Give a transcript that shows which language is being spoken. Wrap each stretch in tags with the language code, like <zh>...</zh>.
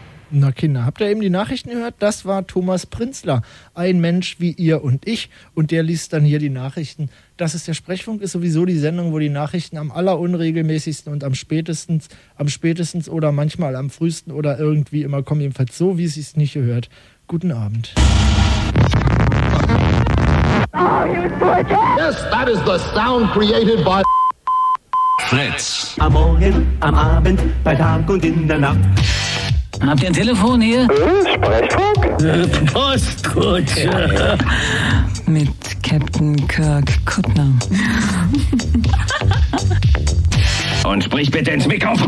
<de>Na Kinder, habt ihr eben die Nachrichten gehört? Das war Thomas Prinzler, ein Mensch wie ihr und ich. Und der liest dann hier die Nachrichten. Das ist der Sprechfunk, ist sowieso die Sendung, wo die Nachrichten am allerunregelmäßigsten und am spätestens oder manchmal am frühesten oder irgendwie immer kommen. Jedenfalls so, wie es sich nicht gehört. Guten Abend.</de> <en>Oh, yes, that is the sound created by Fritz.</en> <de>Am Morgen, am Abend, bei Tag und in der Nacht. Habt ihr ein Telefon hier? Sprechfunk? Postkutsche. Ja, ja. Mit Captain Kirk Kuttner. Und sprich bitte ins Mikrofon.</de>